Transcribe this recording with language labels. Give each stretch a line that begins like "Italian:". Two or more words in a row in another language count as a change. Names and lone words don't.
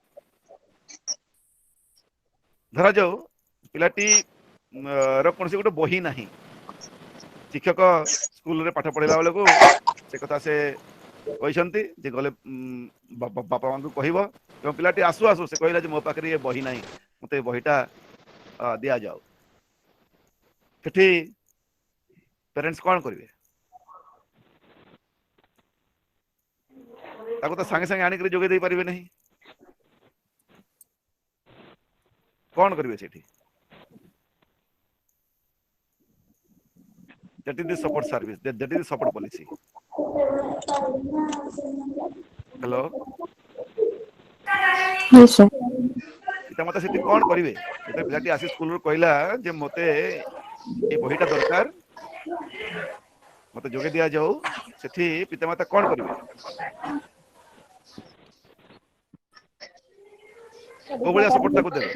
Odia: ଧରାଯାଉ ପିଲାଟି ର କୌଣସି ଗୋଟେ ବହି ନାହିଁ, ଶିକ୍ଷକ ସ୍କୁଲରେ ପାଠ ପଢିଲା ବେଳକୁ ସେ କଥା ସେ କହିଛନ୍ତି ଯେ ଗଲେ ବାପା ମାଙ୍କୁ କହିବ ଏବଂ ପିଲାଟି ଆସୁ ଆସୁ ସେ କହିଲା ଯେ ମୋ ପାଖରେ ଏ ବହି ନାହିଁ, ମତେ ଏ ବହିଟା ଦିଆଯାଉ। ସେଠି ପ୍ୟାରେଣ୍ଟସ୍ କଣ କରିବେ? ତାକୁ ତ ସାଙ୍ଗେ ସାଙ୍ଗେ ଆଣିକରି ଯୋଗେଇ ଦେଇ ପାରିବେ ନାହିଁ। କଣ କରିବେ ସେଠି?
English: That is the support service. That is the support policy. Hello? Yes, sir.
Odia: ପିତାମାତା ସେଠି କଣ କରିବେ? ଯେତେବେଳେ ପିଲାଟି ଆସି ସ୍କୁଲରୁ କହିଲା ଯେ ମତେ ଏ ବହିଟା ଦରକାର, ମତେ ଯୋଗେଇ ଦିଆଯାଉ, ସେଠି ପିତାମାତା କଣ କରିବେ? କୋଉ ଭଳିଆ ସପୋର୍ଟ ତାକୁ ଦେବେ?